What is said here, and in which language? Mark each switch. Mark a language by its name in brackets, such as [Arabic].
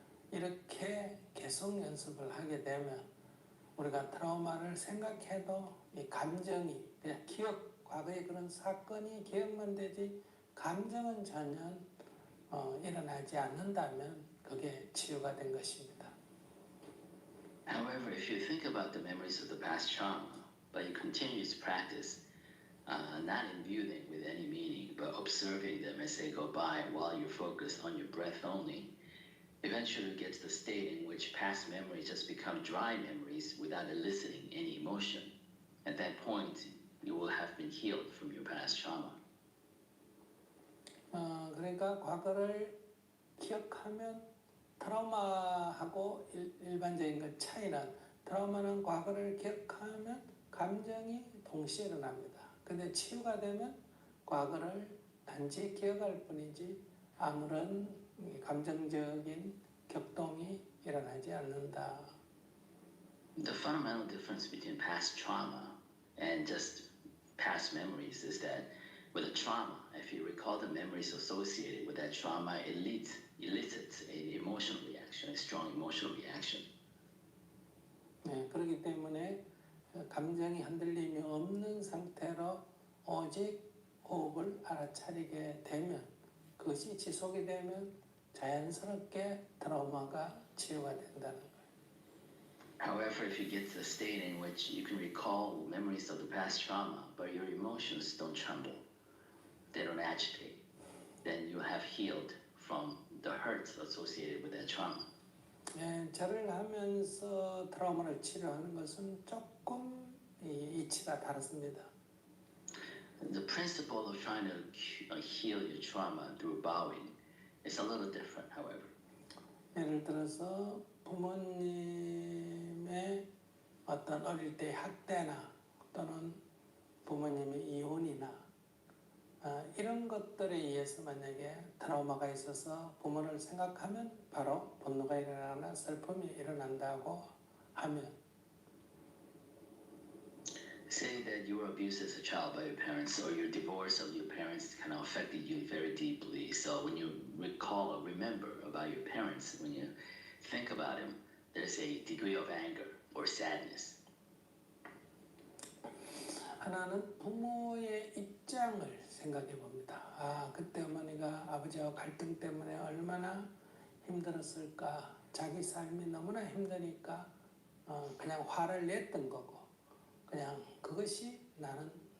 [Korean] 이렇게 계속 연습을 하게 되면 우리가 트라우마를 생각해도 이 감정이 그냥 과거의 그런 사건이 기억만 되지 감정은 전혀 일어나지 않는다면 그게 치유가 된 것입니다. [English] However, if you think about the memories of the past trauma, but you continue to practice, not imbue them with any meaning, but observing them as they go by while you're focused on your breath only, eventually you get to the state in which past memories just become dry memories without eliciting any emotion. At that point, you will have been healed from your past trauma. [Korean] 그러니까 과거를 기억하면 트라우마하고 일반적인 것 차이는 트라우마는 과거를 기억하면 감정이 동시에 일어납니다. 근데 치유가 되면 과거를 단지 기억할 뿐이지 아무런 감정적인 격동이 일어나지 않는다. [English] The fundamental difference between past trauma and just past memories is that with a trauma, if you recall the memories associated with that trauma, it elicits an emotional reaction, a strong emotional reaction. [Korean] 그렇기 때문에 감정이 흔들림이 없는 상태로 오직 호흡을 알아차리게 되면 그것이 지속이 되면 자연스럽게 트라우마가 치유가 된다는 거예요. [English] However, if you get to the state in which you can recall memories of the past trauma, but your emotions don't tremble, they don't agitate, then you have healed from the hurts associated with that trauma. [Korean] 절을 하면서 트라우마를 치료하는 것은 조금 이치가 다릅니다. [English] The principle of trying to heal your trauma through bowing is a little different, however. [Korean] 예를 들어서 부모님의 어떤 어릴 때 학대나 또는 부모님의 이혼이나 이런 것들에 의해서 만약에 트라우마가 있어서 부모를 생각하면 바로 분노가 일어나거나 슬픔이 일어난다고 하면 [English] Say that you were abused as a child by your parents or your divorce of your parents kind of affected you very deeply. So when you recall or remember about your parents, when you think about them, there's a degree of anger or sadness. [Korean] 하나는 부모의 입장을 생각해 봅니다. 그때 어머니가 아버지와 갈등 때문에 얼마나 힘들었을까. 자기 삶이 너무나 힘드니까 그냥 화를 냈던 거고 그냥 그것이 나는